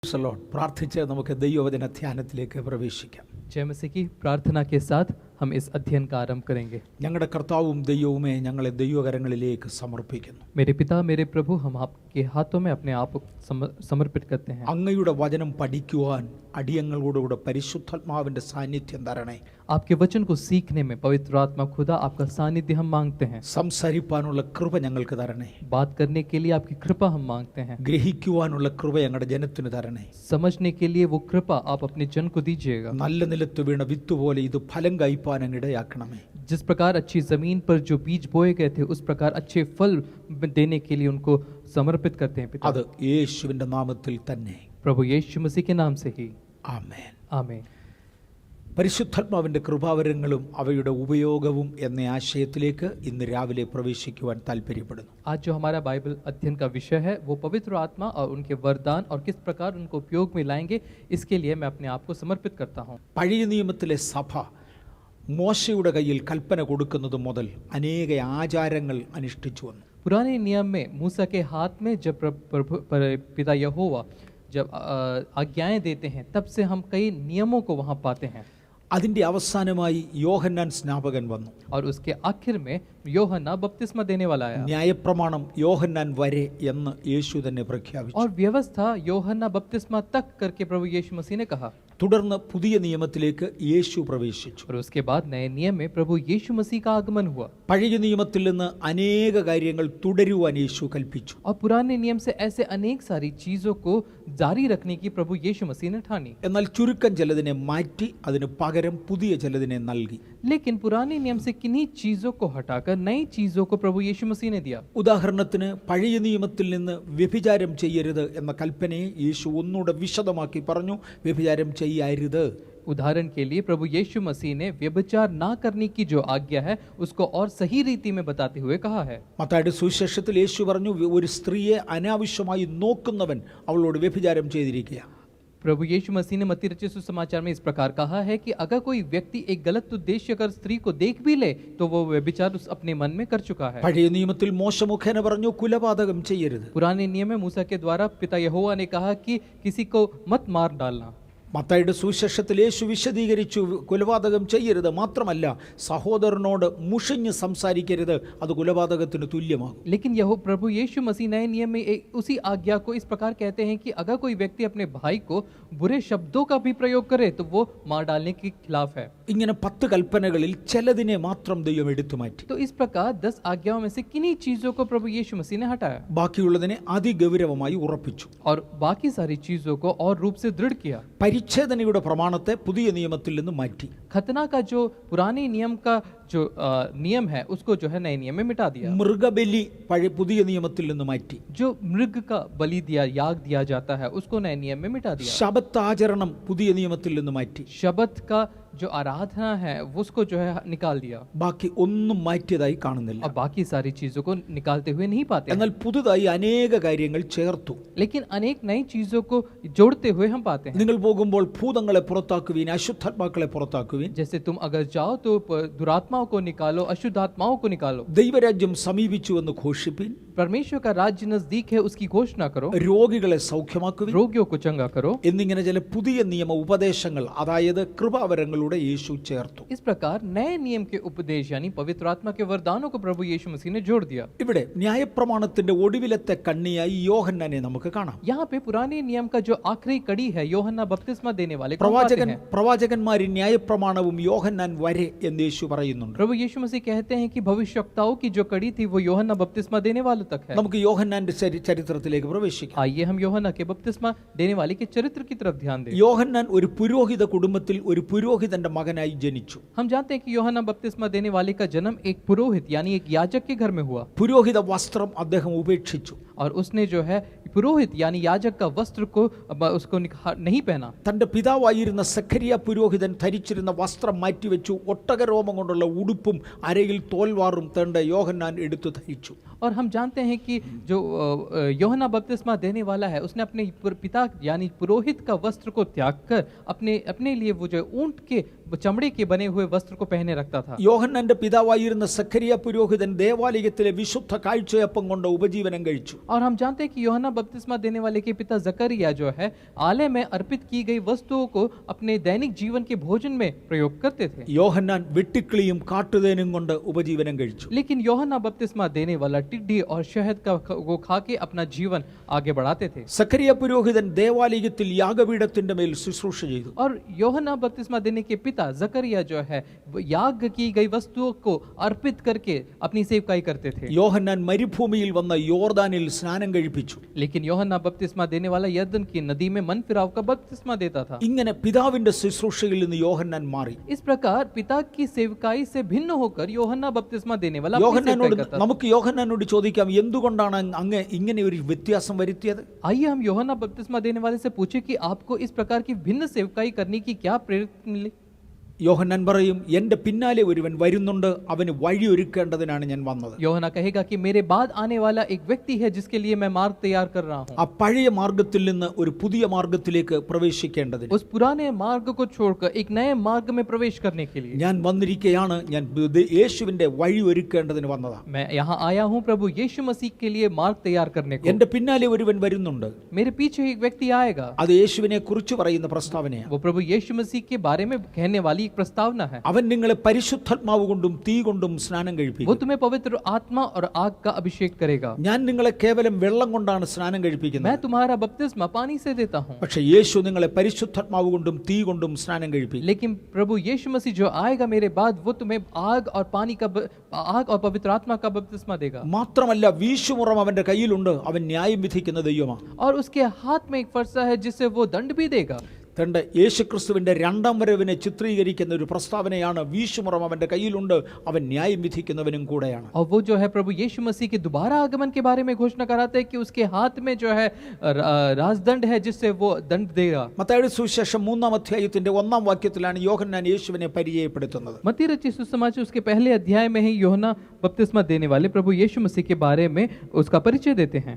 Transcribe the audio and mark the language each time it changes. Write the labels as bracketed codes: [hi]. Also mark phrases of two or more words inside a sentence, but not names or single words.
[ml] പ്രാർത്ഥിച്ച് നമുക്ക് ദൈവവചന ധ്യാനത്തിലേക്ക് പ്രവേശിക്കാം. [hi] जय मसीह की प्रार्थना के साथ हम इस अध्ययन का आरंभ करेंगे. [ml] ഞങ്ങളുടെ കർത്താവും ദൈവവുമേ ഞങ്ങളെ ദൈവകരങ്ങളിലേക്ക് സമർപ്പിക്കുന്നു. [hi] मेरे पिता मेरे प्रभु, हम आपके हाथों में अपने आप को समर्पित करते हैं. [ml] അങ്ങയുടെ വചനം പഠിക്കുവാൻ അടിയങ്ങളോടുകൂടെ പരിശുദ്ധാത്മാവിന്റെ സാന്നിധ്യം തരണേ. [hi] आपके वचन को सीखने में पवित्र आत्मा खुदा आपका सानिध्य हम मांगते हैं. [ml] സംസാരിക്കാനുള്ള കൃപ ഞങ്ങൾക്ക് തരണേ. [hi] बात करने के लिए आपकी कृपा हम मांगते हैं. [ml] ഗ്രഹിക്കുവാനുള്ള കൃപ ഞങ്ങളുടെ ജനത്തിന് തരണേ. [hi] समझने के लिए वो कृपा आप अपने जन को दीजिएगा. [ml] നല്ല നിലത്ത് വീണ വിത്ത് പോലെ ഇത് ഫലം കായ്പാൻ ഇടയാക്കണമേ. [hi] जिस प्रकार अच्छी जमीन पर जो बीज बोए गए थे उस प्रकार अच्छे फल देने के लिए उनको समर्पित करते हैं पिता. [ml] അത് യേശുവിന്റെ നാമത്തിൽ തന്നെ. [hi] प्रभु यीशु मसीह के नाम से ही [ml] ആമേൻ. [hi] आमीन. [ml] പരിശുദ്ധാത്മാവിന്റെ കൃപാവരങ്ങളും അവയുടെ ഉപയോഗവും എന്ന ആശയത്തിലേക്ക് ഇന്ന് രാവിലെ പ്രവേശിക്കുവാൻ താല്പര്യപ്പെടുന്നു. [hi] आज जो हमारा बाइबल अध्ययन का विषय है वो पवित्र आत्मा और उनके वरदान और किस प्रकार उनको उपयोग में लाएंगे, इसके लिए मैं अपने आप को समर्पित करता हूँ. [ml] പഴയ നിയമത്തിലെ സഭ മോശയുടെ കയ്യിൽ കൽപ്പന കൊടുക്കുന്നത് മുതൽ അനേക ആചാരങ്ങൾ അനുഷ്ഠിച്ചു വന്നു. [hi] पुराने नियम में मूसा के हाथ में जब पिता यहोवा जब आज्ञाएं देते हैं तब से हम कई नियमों को वहाँ पाते हैं. [ml] അതിന്റെ അവസാനമായി യോഹന്നാൻ സ്നാപകൻ വന്നു. [hi] और उसके आखिर में യോഹന്നാൻ बपतिस्मा देने वाला आया. [ml] ന്യായപ്രമാണം യോഹന്നാൻ വരെ എന്ന് യേശു തന്നെ പ്രഖ്യാപിച്ചു. [hi] और व्यवस्था യോഹന്നാൻ बपतिस्मा तक करके प्रभु यीशु मसीह ने कहा. [ml] തുടർന്ന് പുതിയ നിയമത്തിലേക്ക് യേശു പ്രവേശിച്ചു. [hi] और उसके बाद नए नियम में प्रभु यीशु मसीह का आगमन हुआ. [ml] പഴയ നിയമത്തിൽ നിന്ന് അനേക കാര്യങ്ങൾ തുടരുവാൻ യേശു കൽപ്പിച്ചു. [hi] और पुराने नियम से ऐसे अनेक सारी चीजों को जारी रखने की प्रभु यीशु मसीह ने ठानी. [ml] എന്നാൽ ചുരുക്കം ചിലതിനെ മാറ്റി അതിന് പകരം പുതിയ ചിലതിനെ നൽകി. [hi] लेकिन पुराने नियम से किन्हीं चीजों को हटाकर नई चीजों को प्रभु यीशु मसीह ने दिया. [ml] ഉദാഹരണത്തിന് പഴയ നിയമത്തിൽ നിന്ന് വ്യഭിചാരം ചെയ്യരുത് എന്ന കൽപ്പനയെ യേശു ഒന്നുകൂടെ വിശദമാക്കി പറഞ്ഞു. വ്യഭിചാരം ചെയ്യരുത്. [hi] उदाहरण के लिए प्रभु यीशु मसीह ने व्यभिचार ना करने की जो आज्ञा है उसको और सही रीति में बताते हुए कहा है. [ml] മത്തായിയുടെ സുവിശേഷത്തിൽ യേശു പറഞ്ഞു, ഒരു സ്ത്രീയെ അനാവശ്യമായി നോക്കുന്നവൻ അവളോട് വ്യഭിചാരം ചെയ്തിരിക്കുക. [hi] प्रभु यीशु मसीह ने मत्ती रचित सुसमाचार में इस प्रकार कहा है कि अगर कोई व्यक्ति एक गलत उद्देश्य अगर स्त्री को देख भी ले तो वो व्यभिचार अपने मन में कर चुका है. [ml] പഴയ നിയമത്തിൽ മോശ മുഖേന പറഞ്ഞു, കുലപാതകം ചെയ്യരുത്. [hi] पुराने नियम में मूसा के द्वारा पिता यहोवा ने कहा कि किसी को मत मार डालना. [ml] മത്തായിയുടെ സുവിശേഷത്തിൽ യേശു വിശദീകരിച്ചു, കൊലപാതകം ചെയ്യരുത്. മാത്രമല്ല സഹോദരനോട് മുഷിഞ്ഞ് സംസാരിക്കരുത്, അത് കൊലപാതകത്തിന് തുല്യമാകും. [hi] लेकिन यह प्रभु यीशु मसीह नए नियम में उसी आज्ञा को इस प्रकार कहते हैं कि अगर कोई व्यक्ति अपने भाई को बुरे शब्दों का भी प्रयोग करे तो वो मार डालने के खिलाफ है. [ml] ഇങ്ങനെ 10 കൽപ്പനകളിൽ ചിലതിനെ മാത്രം ദൈവം എടുത്തു മാറ്റി. [hi] तो इस प्रकार 10 आज्ञाओं में से किन्हीं चीजों को प्रभु यीशु मसीह ने हटाया. [ml] ബാക്കിയുള്ളതിനെ അതിഗൗരവമായി ഉറപ്പിച്ചു. [hi] और बाकी सारी चीजों को और रूप से दृढ़ किया. [ml] പരിച്ഛേദനയുടെ പ്രമാണത്തെ പുതിയ നിയമത്തിൽ നിന്ന് മാറ്റി. [hi] खतना का जो पुराने नियम का जो नियम है उसको जो है नए नियम में मिटा दिया. [ml] മൃഗബലി പുതിയ നിയമത്തിൽ നിന്ന് മാറ്റി. [hi] जो मृग का बलि दिया याग दिया जाता है उसको नए नियम में मिटा दिया. [ml] ശബത്ത് ആചരണം പുതിയ നിയമത്തിൽ നിന്ന് മാറ്റി. [hi] शबत का जो आराधना है उसको जो है निकाल दिया. [ml] ബാക്കി ഒന്നും മാറ്റിയതായി കാണുന്നില്ല. [hi] और बाकी सारी चीजों को निकालते हुए नहीं पाते. [ml] എന്നാൽ പുതുതായി അനേക കാര്യങ്ങൾ ചേർത്തു. [hi] लेकिन अनेक नई चीजों को जोड़ते हुए हम पाते हैं. [ml] നിങ്ങൾ പോകുമ്പോൾ ഭൂതങ്ങളെ പുറത്താക്കുവീൻ, അശുദ്ധാത്മാക്കളെ പുറത്താക്കുവീൻ. [hi] जैसे तुम अगर जाओ तो दुरात्माओं को निकालो, अशुद्ध आत्माओं को निकालो. [ml] ദൈവരാജ്യം സമീപിച്ചുവെന്ന് ഘോഷിപ്പീൻ. [hi] परमेश्वर का राज्य नजदीक है उसकी घोषणा करो. [ml] രോഗികളെ സൗഖ്യമാക്കുവീൻ. [hi] रोगियों को चंगा करो. [ml] എന്നിങ്ങനെ ചില പുതിയ നിയമ ഉപദേശങ്ങൾ, അതായത് കൃപാവരങ്ങളുടെ യേശു ചേർത്തു. [hi] इस प्रकार नए नियम के उपदेश यानी पवित्र आत्मा के वरदानों को प्रभु यीशु मसीह ने जोड़ दिया. [ml] ഇവിടെ ന്യായപ്രമാണത്തിന്റെ ഒടുവിലത്തെ കണ്ണിയായി യോഹന്നാനെ നമുക്ക് കാണാം. [hi] यहाँ पे पुराने नियम का जो आखिरी कड़ी है യോഹന്നാൻ बपतिस्मा देने वाले को पाते हैं. [ml] പ്രവാചകന്മാർ ന്യായപ്രമാണവും യോഹന്നാൻ വരെ എന്ന് യേശു പറയുന്നുണ്ട്. [hi] प्रभु यीशु मसीह कहते हैं कि भविष्यवक्ताओं की जो कड़ी थी वो യോഹന്നാൻ बपतिस्मा देने वाले तक है. [ml] നമുക്ക് യോഹന്നാന്റെ ചരിത്രത്തിലേക്ക് പ്രവേശിക്കാം. [hi] आइए हम യോഹന്നാൻ के बपतिस्मा देने वाले के चरित्र की तरफ ध्यान दें. [ml] യോഹന്നാൻ ഒരു പുരോഹിത കുടുംബത്തിൽ ഒരു പുരോഹിതന്റെ മകനായി ജനിച്ചു. [hi] हम जानते हैं कि യോഹന്നാൻ बपतिस्मा देने वाले का जन्म एक पुरोहित यानी एक याजक के घर में हुआ. [ml] പുരോഹിത വസ്ത്രം അദ്ദേഹം ഉപേക്ഷിച്ചു. [hi] और उसने जो है पुरोहित यानी याजक का वस्त्र को उसको नहीं पहना. [ml] തന്റെ പിതാവായിരുന്ന സഖരിയ പുരോഹിതൻ ധരിച്ചിരുന്ന വസ്ത്രം മാറ്റിവെച്ചു. ഒട്ടകരോമം കൊണ്ടുള്ള ഉടുപ്പും അരയിൽ തോൽവാറും തന്റെ യോഹന്നാൻ എടുത്തു ധരിച്ചു. [hi] और हम जानते हैं कि जो यूहन्ना बपतिस्मा देने वाला है उसने अपने पिता यानी पुरोहित का वस्त्र को त्याग कर अपने लिए वो जो ऊंट के चमड़े के बने हुए वस्त्र को पहने रखता था। [ml] യോഹന്നാന്റെ പിതാവായിരുന്ന സഖരിയ പുരോഹിതൻ ദേവാലയത്തിലെ വിശുദ്ധ കാഴ്ചയപ്പം കൊണ്ട് ഉപജീവനം കഴിച്ചു. [hi] और हम जानते हैं कि यूहन्ना बपतिस्मा देने वाले के पिता जकरिया जो है आलय में अर्पित की गई वस्तुओं को अपने दैनिक जीवन के भोजन में प्रयोग करते थे। [ml] യോഹന്നാൻ വെട്ടിക്കിളിയും കാട്ടുതേനും കൊണ്ട് ഉപജീവനം കഴിച്ചു. [hi] लेकिन यूहन्ना बपतिस्मा देने वाला टिड्डी और शहद का वो खा के अपना जीवन आगे बढ़ाते थे। [ml] സഖരിയ പുരോഹിതൻ ദേവാലയത്തിൽ യാഗപീഠത്തിന്റെ മേൽ ശുശ്രൂഷ ചെയ്തു. [hi] और यूहन्ना बपतिस्मा देने के पिता जकरिया जो है याग की गई वस्तुओं को अर्पित करके अपनी सेवकाई करते थे। [ml] യോഹന്നാൻ മരുഭൂമിയിൽ വന്ന യോർദാനിൽ സ്നാനം കഴിപ്പിച്ചു. [hi] लेकिन यूहन्ना बपतिस्मा देने वाला यरदन की नदी में मन फिराव का बपतिस्मा देता था। [ml] ഇങ്ങനെ പിതാവിന്റെ ശുശ്രൂഷയിൽ നിന്ന് യോഹന്നാൻ മാറി. [hi] इस प्रकार पिता की सेवकाई से भिन्न होकर यूहन्ना बपतिस्मा देने वाला अपनी [ml] യോഹന്നാനോട് [hi] सेवकाई करता था। [ml] നമുക്ക് യോഹന്നാനോട് ചോദിക്കാം, എന്തുകൊണ്ടാണ് അങ്ങ് ഇങ്ങനെ ഒരു വ്യത്യാസം വരുത്തിയത്? [hi] आइए हम यूहन्ना बपतिस्मा देने वाले से पूछे कि आपको इस प्रकार की भिन्न सेवकाई करने की क्या प्रेरित मिली? [ml] യോഹന്നാൻ പറയും, എന്റെ പിന്നാലെ ഒരുവൻ വരുന്നുണ്ട്, അവന് വഴിയൊരുക്കേണ്ടതിനാണ് ഞാൻ വന്നത്. [hi] यूहन्ना कहेगा कि मेरे बाद आने वाला एक व्यक्ति है जिसके लिए मैं मार्ग तैयार कर रहा हूँ। [ml] ആ പഴയ മാർഗത്തിൽ നിന്ന് ഒരു പുതിയ മാർഗത്തിലേക്ക് പ്രവേശിക്കേണ്ടതിന് [hi] उस पुराने मार्ग को छोड़कर एक नए मार्ग में प्रवेश करने के लिए [ml] ഞാൻ വന്നിരിക്കുകയാണ്. ഞാൻ യേശുവിന്റെ വഴി ഒരുക്കേണ്ടതിന് വന്നതാണ്. [hi] मैं यहाँ आया हूँ प्रभु यीशु मसीह के लिए मार्ग तैयार करने को। [ml] എന്റെ പിന്നാലെ ഒരുവൻ വരുന്നുണ്ട്. [hi] मेरे पीछे एक व्यक्ति आएगा। [ml] അത് യേശുവിനെ കുറിച്ച് പറയുന്ന പ്രസ്താവനയാണ്. [hi] वो प्रभु यीशु मसीह के बारे में कहने वाली एक प्रस्तावना है। [ml] അവൻ നിങ്ങളെ പരിശുദ്ധാത്മാവ് കൊണ്ടും തീ കൊണ്ടും സ്നാനം [hi] वो [ml] കഴിപ്പിക്കും. [hi] तुम्हें पवित्र आत्मा और आग का अभिषेक करेगा। [ml] ഞാൻ നിങ്ങളെ കേവലം വെള്ളം കൊണ്ടാണ് സ്നാനം [hi] मैं [ml] കഴിപ്പിക്കുന്നത്. [hi] तुम्हारा बपतिस्मा पानी से देता हूँ। [ml] പക്ഷേ യേശു നിങ്ങളെ പരിശുദ്ധാത്മാവ് കൊണ്ടും തീ കൊണ്ടും സ്നാനം കഴിപ്പിക്കും. [hi] लेकिन प्रभु यीशु मसीह जो आएगा मेरे बाद वो तुम्हें आग और पवित्र आत्मा का बपतिस्मा देगा। [ml] മാത്രമല്ല വീശുമുറം അവന്റെ കയ്യിലുണ്ട്. അവൻ ന്യായം വിധിക്കുന്ന ദൈവമാണ്. [hi] और उसके हाथ में एक फरसा है जिससे वो दंड भी देगा। [ml] തന്റെ യേശുക്രിസ്തുവിന്റെ രണ്ടാം വരവിനെ ചിത്രീകരിക്കുന്ന ഒരു പ്രസ്താവനയാണ്, വീശുമുറം അവന്റെ കയ്യിലുണ്ട്, അവൻ ന്യായം വിധിക്കുന്നവനും കൂടെയാണ്. [hi] और वो जो है प्रभु यीशु मसीह के दोबारा आगमन के बारे में घोषणा कराते हैं कि उसके हाथ में जो है राजदंड है जिससे वो दंड देगा। [ml] മത്തായിയുടെ സുവിശേഷം 3-ാം അധ്യായത്തിന്റെ 1-ാം വാക്യത്തിലാണ് യോഹന്നാൻ യേശുവിനെ പരിചയപ്പെടുത്തുന്നത്. [hi] मत्ती रचित सुसमाचार उसके पहले अध्याय में ही यूहन्ना बपतिस्मा देने वाले प्रभु यीशु मसीह के बारे में उसका परिचय देते हैं।